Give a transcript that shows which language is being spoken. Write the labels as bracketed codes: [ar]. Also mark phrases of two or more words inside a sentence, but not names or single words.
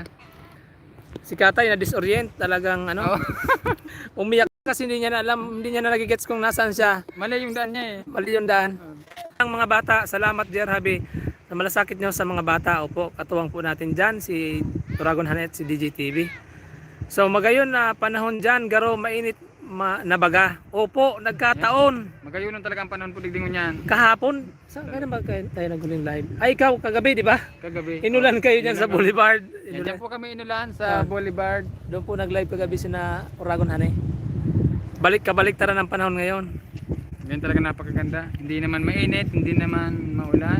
[tl] si Katay na disorient, talagang umiyak kasi hindi niya na alam, hindi niya na nagigets kung nasaan siya. Mali yung daan niya eh. Mali yung daan. Ang mga bata, salamat JR Habi. na malasakit nyo sa mga bata. Opo, katuwang po natin dyan si Uragon Hanet, si DJ TV. [bik] So magayon na panahon dyan, garo mainit na baga. [tl] Opo, nagkataon. [bik] Magayunon talaga ang panahon po digdingon yan. [tl] Kahapon, saan kaya ba tayo naghuling live? Ay, ikaw, kagabi, di ba? Kagabi. Inulan kayo dyan sa Boulevard. Yan, dyan po kami inulan Ah. sa Boulevard. Doon po nag-live kagabi sina Uragon Hanet. Balik tara ng panahon ngayon. Yan talaga napakaganda. Hindi naman mainit, hindi naman maulan.